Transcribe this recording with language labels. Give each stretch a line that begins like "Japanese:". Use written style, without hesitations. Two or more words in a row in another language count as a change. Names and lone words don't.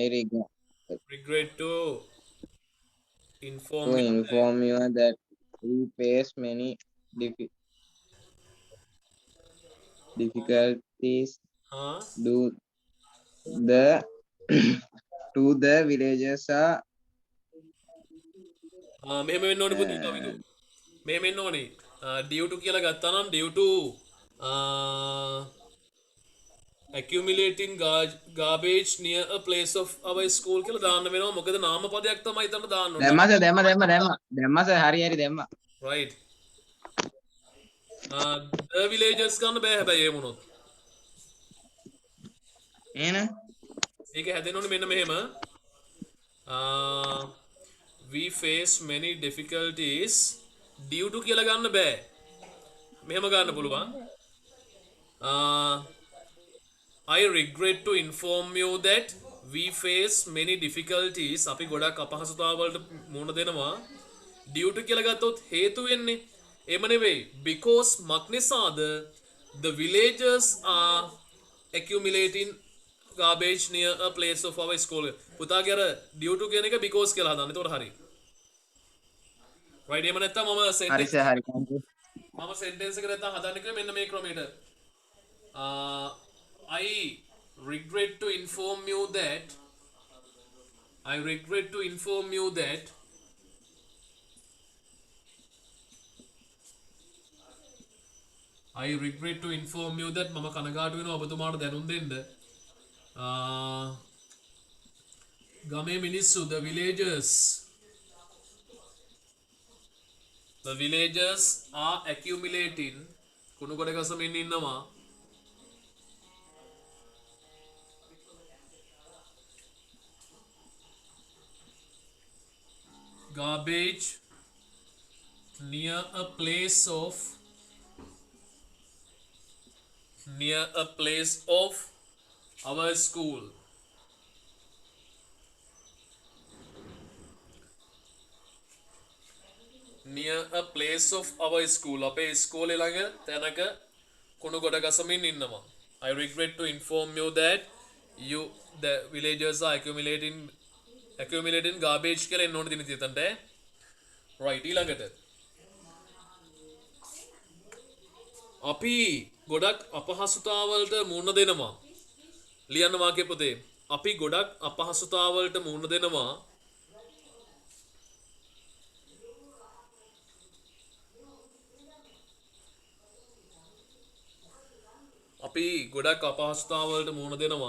English: regret to inform you that we face many difficulties due the to the villagers are
Sinhala: මෙහෙම වෙන්න ඕනේ පුතේ කවිදු. මෙහෙම වෙන්න ඕනේ.
English: due to
Sinhala: කියලා ගත්තා නම්
English: due to accumulating garbage near a place of our school
Sinhala: කියලා දාන්න වෙනවා. මොකද නාම පදයක් තමයි එතන දාන්න ඕනේ. දැම්මස හරි දැම්මා.
English: right the villagers
Sinhala: ගන්න බෑ හැබැයි එහෙම වුණොත්. ඒක හැදෙන්න ඕනේ මෙන්න මෙහෙම.
English: we face many difficulties due to
Sinhala: කියලා ගන්න බෑ. මෙහෙම ගන්න පුළුවන්.
English: I regret to inform you that we face many difficulties
Sinhala: අපි ගොඩක් අපහසුතාවලට මුහුණ දෙනවා
English: due to
Sinhala: කියලා ගත්තොත් හේතු වෙන්නේ එහෙම නෙවෙයි
English: because
Sinhala: මක් නිසාද
English: the villagers are accumulating garbage near a place of our school
Sinhala: පුතාගේ අර
English: due to
Sinhala: කියන එක
English: because
Sinhala: කියලා හදාන්න එතකොට හරි
English: right
Sinhala: එහෙම නැත්නම් මම හරි
English: sentence
Sinhala: සර් හරි
English: thank you.
Sinhala: මම sentence එක නැත්නම් හදන්න කියලා මෙන්න මේ ක්‍රමයට
English: I regret to inform you that I regret to inform you that I regret to inform you that
Sinhala: මම කනගාටු වෙනවා ඔබතුමාට දැනුම් දෙන්න ගමේ මිනිස්සු
English: the villagers are accumulating
Sinhala: කුණු ගොඩ ගසමින් ඉන්නවා
English: garbage near a place of our school near a place of our school
Sinhala: අපේ ස්කෝලේ ළඟ තැනක කුණු ගොඩ ගසමින් ඉන්නවා
English: I regret to inform you that the villagers are accumulating garbage
Sinhala: කියලා එන්න ඕනේ දින තියතන්ට right ඊළඟට අපි ගොඩක් අපහසුතාවලට මුහුණ දෙනවා ලියන්න වාක්‍ය පොතේ අපි ගොඩක් අපහසුතාවලට මුහුණ දෙනවා අපි ගොඩක් අපහසුතාවලට මුහුණ දෙනවා